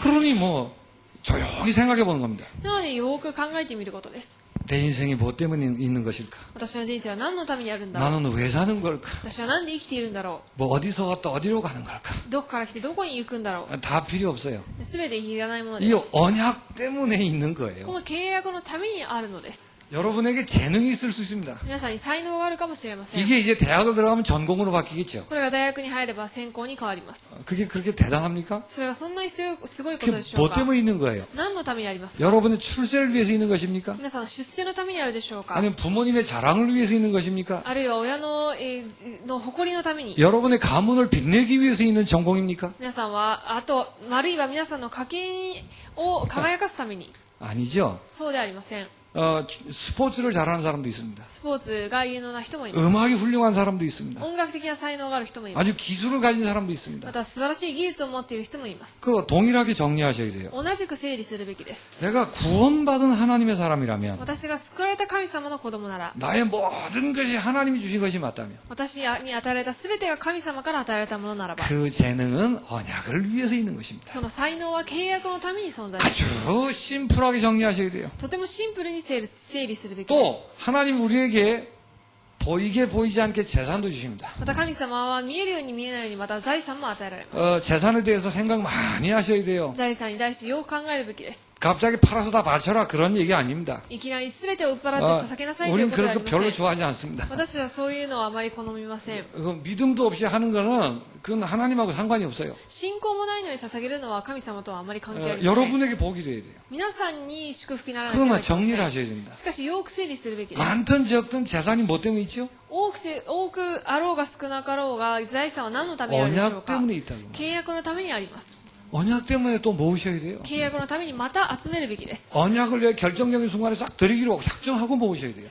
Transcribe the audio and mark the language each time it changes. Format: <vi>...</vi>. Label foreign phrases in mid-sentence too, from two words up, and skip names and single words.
<ko>그러니 뭐 조용히 생각해 보는 겁니다.</ko> <ja>なのでよく考えてみることです。</ja> <ko>내 인생이 무엇 때문에 있는 것일까?</ko> <ja>私の人生は何のためにあるんだろう。</ja> <ko>나는 왜 사는 걸까?</ko> <ja>私は何で生きているんだろ</ja> <ko>뭐 어디서 왔다 어디로 가는 걸까?</ko> <ja>う。どこから来てどこに行くんだろ</ja> <ko>다 필요 없어요.</ko> <ja>う。すべていらないもので</ja> <ko>이</ko> <ja>す。</ja> <ko>언약 때문에 있는</ko> <ja>こ</ja> <ko>거예요.</ko> <ja>の契約のためにあるのです。</ja> <ko>여러분에게 재능이 있을 수 있습니다.</ko> <ja>皆さんに才能があるかもしれません。</ja> <ko>이게 이제 대학을 들어가면 전공으로 바뀌겠죠.</ko> <ja>これが大学に入れば専攻に変わります。</ja> <ko>그게 그렇게 대단합니까?</ko> <ja>それがそんなにすごいこ</ja> <ko>그게</ko> <ja>とでしょう</ja> <ko>뭐</ko> <ja>か。</ja> <ko>때문에 있는 거예요?</ko> <ja>何のためにありますか。</ja> <ko>여러분의 출세를 위해서 있는 것입니까?</ko> <ja>皆さんの出世のためにあるでしょうか。</ja> <ko>아니면 부모님의 자랑을 위해서 있는 것입니까?</ko> <ja>あるいは親の、の誇りのために。</ja> <ko>여러분의 가문을 빛내기 위해서 있는 전공입니까?</ko> <ja>皆さんは、あと、あるいは皆さんの家計を輝かすために。</ja> <ko>아니죠.</ko> <ja>そうではありません。</ja> <ko>스포츠를 잘하는 사람도 있습니다.</ko> <ja>スポーツが有能な人もいます。</ja> <ko>음악이 훌륭한 사람도 있습니다.</ko> <ja>音楽的な才能がある人もいま</ja> <ko>아주</ko> <ja>す。</ja> <ko>기술을 가진 사람도 있습니다.</ko> <ja>また素晴らしい技術を持っている人もいます。</ja> <ko>그거 동일하게 정리하셔야 돼요.</ko> <ja>同じく整理するべきです。</ja> <ko>내가 구원받은 하나님의 사람이라면</ko> <ja>私が救われた神様の子供なら、</ja> <ko>나의 모든 것이 하나님이 주신 것이 맞다면</ko> <ja>私に与えられた全てが神様から与えられたものならば、</ja> <ko>그 재능은 언약을 위해서 있는 것입니다.</ko> <ja>その才能は契約のために存在します。</ja> <ko>아주 심플하게 정리하셔야 돼요.</ko> <ja>とてもシンプルに整理するべきで</ja> <ko>또</ko> <ja>す。</ja> <ko>하나님 우리에게 보이게 보이지 않게 재산도 주십니다.</ko> <ja>また神様は見えるように見えないようにまた財産も与えられます。</ja> <ko>재산에 대해서 생각 많이 하셔야 돼요.</ko> <ja>財産に対してよく考えるべきです。</ja> <ko>갑자기 팔아서 다 바쳐라 그런 얘기 아닙니다.</ko> <ja>いきなり全てを売っ払って捧げなさいという</ja> <ko>우리는</ko> <ja>ことではあ</ja> <ko>그런</ko> <ja>り</ja> <ko>거</ko> <ja>ませ</ja> <ko>별로</ko> <ja>ん。</ja> <ko>좋아하지 않습니다.</ko> <ja>私はそういうのはあまり好みません。</ja> <ko>그 믿음도 없이 하는 거는 그건 하나님하고 상관이 없어요.</ko> <ja>信仰もないのに捧げるのは神様とはあまり関係ありません。</ja> <ko>여러분에게 복이 돼야 돼요.</ko> <ja>皆さんに祝福にならなければ</ja> <ko>그것만</ko> <ja>いけま</ja> <ko>정리를</ko> <ja>せん。</ja> <ko>하셔야 됩니다.</ko> <ja>しかしよく整理するべきです。</ja> <ko>많든 적든 재산이 뭐 때문에 있죠?</ko> <ja>多くあろうが少なかろうが財産は何のためにあるでしょう</ja> <ko>언약</ko> <ja>か。</ja> <ko>때문에 있다고.</ko> <ja>契約のためにあります。</ja> <ko>언약 때문에 또 모으셔야 돼요.</ko> <ja>契約のためにまた集めるべきです。</ja> <ko>언약을 내 결정적인 순간에 싹 드리기로 작정하고 모으셔야 돼요.</ko>